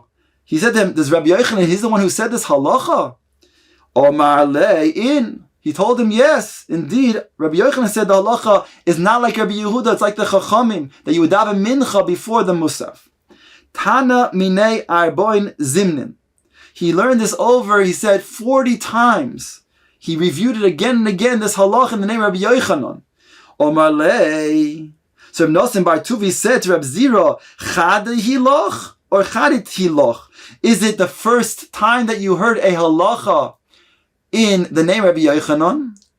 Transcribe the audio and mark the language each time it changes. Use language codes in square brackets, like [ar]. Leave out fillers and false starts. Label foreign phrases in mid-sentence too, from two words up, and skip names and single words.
[en] He said to him, does Rabbi Yochanan, he's the one who said this halacha? [arc] אמר ליה אין. [en] He told him, yes, indeed. Rabbi Yochanan said the halacha is not like Rabbi Yehuda. It's like the Chachamim, that you would daven mincha before the musaf. [arc] תנא מיניה ארבעין זימנין. [en] He learned this over, he said, 40 times. He reviewed it again and again, this halacha in the name of Rabbi Yochanan. [arc] אמר ליה. [en] So Rabbi Yonasan Bar Tuvi said to Rabbi Zira, [arc] חדא הילך [en] or [arc] חדתי הילך? [en] Is it the first time that you heard a halacha in the name of Rabbi Yochanan?